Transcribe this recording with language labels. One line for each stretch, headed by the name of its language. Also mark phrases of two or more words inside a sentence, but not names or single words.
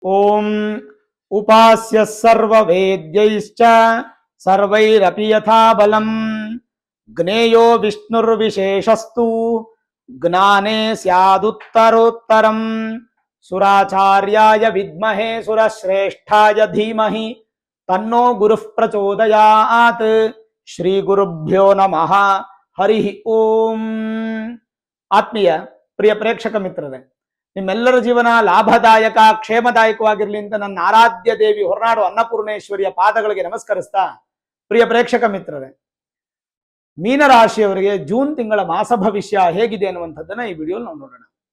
Sanskrit: ಓಂ ಉಪಾಸ್ಯ ಸರ್ವವೇದ್ಯೈಶ್ಚ ಸರ್ವೈರಪಿ ಯಥಾ ಬಲಂ ಜ್ಞೇಯೋ ವಿಷ್ಣುರ್ವಿಶೇಷಸ್ತು ಜ್ಞಾನೇ ಸ್ಯಾದುತ್ತರೋತ್ತರಂ ಸುರಾಚಾರ್ಯಾಯ ವಿದ್ಮಹೇ ಸುರಶ್ರೇಷ್ಠಾಯ ಧೀಮಹಿ ತನ್ನೋ ಗುರುಃ ಪ್ರಚೋದಯಾತ್. ಶ್ರೀ ಗುರುಭ್ಯೋ ನಮಃ. ಹರಿ ಓಂ.
Kannada: ಆತ್ಮೀಯ ಪ್ರಿಯ ಪ್ರೇಕ್ಷಕ ಮಿತ್ರರೇ, ನಿಮ್ಮೆಲ್ಲರ ಜೀವನ ಲಾಭದಾಯಕ ಕ್ಷೇಮದಾಯಕವಾಗಿರಲಿ ಅಂತ ನನ್ನ ಆರಾಧ್ಯ ದೇವಿ ಹೊರನಾಡು ಅನ್ನಪೂರ್ಣೇಶ್ವರಿಯ ಪಾದಗಳಿಗೆ ನಮಸ್ಕರಿಸ್ತಾ, ಪ್ರಿಯ ಪ್ರೇಕ್ಷಕ ಮಿತ್ರರೇ, ಮೀನರಾಶಿಯವರಿಗೆ ಜೂನ್ ತಿಂಗಳ ಮಾಸ ಭವಿಷ್ಯ ಹೇಗಿದೆ ಅನ್ನುವಂಥದ್ದನ್ನ ಈ ವಿಡಿಯೋ ನಾವು ನೋಡೋಣ.